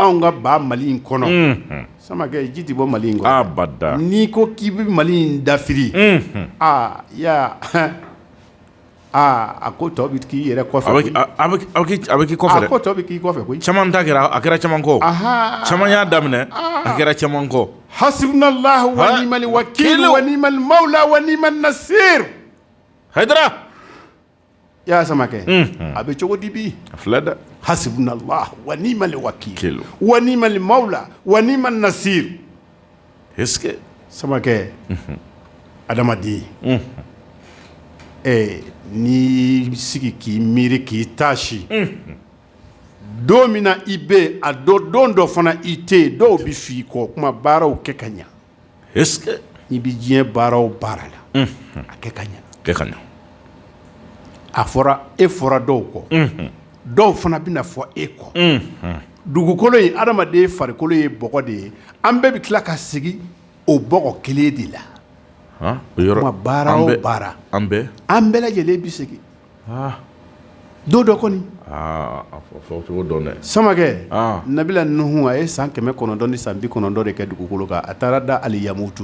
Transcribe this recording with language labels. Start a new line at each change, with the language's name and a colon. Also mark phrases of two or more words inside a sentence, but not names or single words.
Bambara: anw ka ba Mali in kɔnɔ samakɛ ji tɛ bɔ Mali in kɔrɔ abada n'i ko k'i bɛ Mali in dafiri a ko tɔ bɛ k'i yɛrɛ kɔfɛ a bɛ k'i kɔfɛ dɛ a ko tɔ bɛ k'i kɔfɛ koyi caman ta kɛra a kɛra caman kɔ caman y'a daminɛ a kɛra caman kɔ
Arabic: حسبنا الله ونعم الوكيل ونعم المولى ونعم النصير
Bambara: Haidara y'a samakɛ a bɛ cogo di bi a filɛ dɛ
Arabic: حسبنا الله ونعم الوكيل ونعم المولى ونعم النصير
French: est-ce que
Bambara: samakɛ adamaden n'i sigi k'i miiri k'i taasi don min na i bɛ a don dɔ fana i tɛ yen dɔw bɛ f'i kɔ kuma baaraw kɛ ka ɲɛ
French: est-ce que
Bambara: n'i bɛ diɲɛ baara o baara la a kɛ ka ɲɛ a fɔra e fɔra dɔw kɔ dɔw fana bɛna fɔ e kɔ dugukolo in adamaden farikolo ye bɔgɔ de ye an bɛɛ bɛ tila ka sigi o bɔgɔ kelen de la kuma baara o baara an bɛɛ lajɛlen bɛ segin don dɔ kɔni samakɛ nabila nuhu a ye san 900 ni san 90 de kɛ dugukolo kan a taara da aliyamutu